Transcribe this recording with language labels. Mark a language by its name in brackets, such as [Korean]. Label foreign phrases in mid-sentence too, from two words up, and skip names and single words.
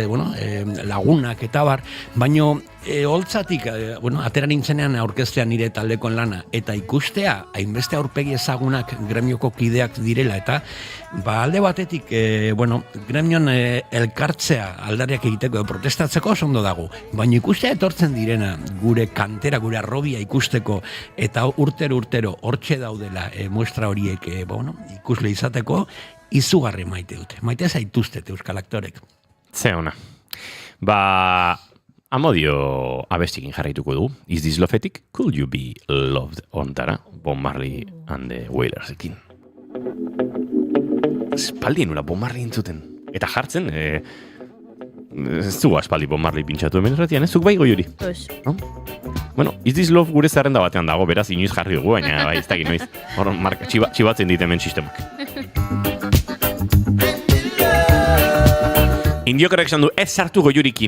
[Basque] lagunak eta bar, baino holtzatik, atera nintzenean aurkeztean nire taldekoen lana, eta ikustea, hainbeste aurpegi ezagunak gremioko kideak direla, eta alde batetik, gremion elkartzea aldariak egiteko, protestatzeko oso ondo dago, baina ikustea etortzen direna, gure kantera, gure arrobia ikusteko, eta urtero hortxe daudela muestra horiek, ikusle izateko, izugarri maite dute. Maite zaituztet Euskal Aktorek. Ze ona. Amodio abestikin jarraituko du. Is This Loveetik? Could You Be Loved ontara? Bob Marley and the Wailersekin. Espaldi nula Bob Marley entzuten. Eta jartzen, ez du aspaldi Bob Marley pintxatu hemen erratian, ez zuk bai Goiuri? No? Is This Love gure zerrenda batean dago, beraz inoiz jarri dugu, baina ez dakit noiz. Hor, txibatzen dit hemen sistemak. Indiokorek esan du, ez sartu Goiurikin.